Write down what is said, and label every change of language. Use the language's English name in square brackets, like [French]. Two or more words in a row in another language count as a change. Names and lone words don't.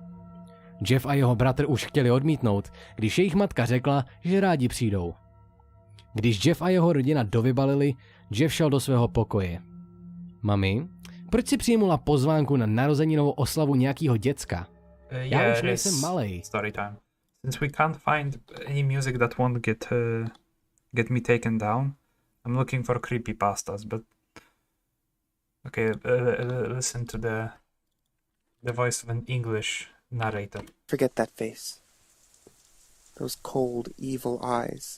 [Czech] Jeff a jeho bratr už chtěli odmítnout, když jejich matka řekla, že rádi přijdou. Když Jeff a jeho rodina dovybalili, Jeff šel do svého pokoje. Mami, proč si přijmula pozvánku na narozeninovou oslavu nějakého děcka? Já už nejsem malej. [English] Story time. Since we can't find any music that won't get me taken down, I'm looking for creepypastas, but okay, listen to the voice of an English narrator. Forget that face. Those cold, evil eyes.